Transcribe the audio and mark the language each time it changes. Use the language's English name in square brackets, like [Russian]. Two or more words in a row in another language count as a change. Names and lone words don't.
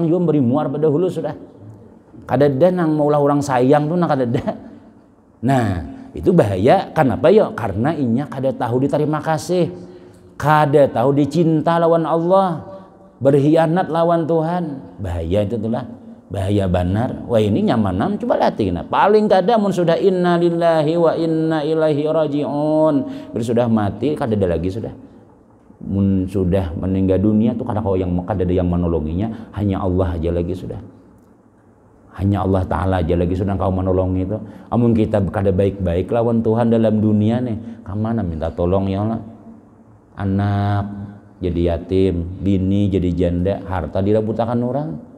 [Banjar] juga beri muar pada hulu sudah kada ada nang maulah orang sayang tuh nang kada ada nah itu bahaya kenapa ya karena inya kada tahu diterima kasih kada tahu dicinta lawan Allah berkhianat lawan Tuhan bahaya itu tuh lah bahaya benar wah ini nyamanan coba latih nah paling kada mun sudah [Arabic] إنا لله وإنا إليه راجعون [Banjar] sudah mati kada ada lagi sudah mun sudah meninggal dunia tuh kada ada yang menolonginya hanya Allah aja lagi sudah hanya Allah taala aja lagi sudah kau menolong itu amun kita kada baik-baik lawan Tuhan dalam dunia nih kamana minta tolong ya Allah anak jadi yatim bini jadi janda harta dirabutakan orang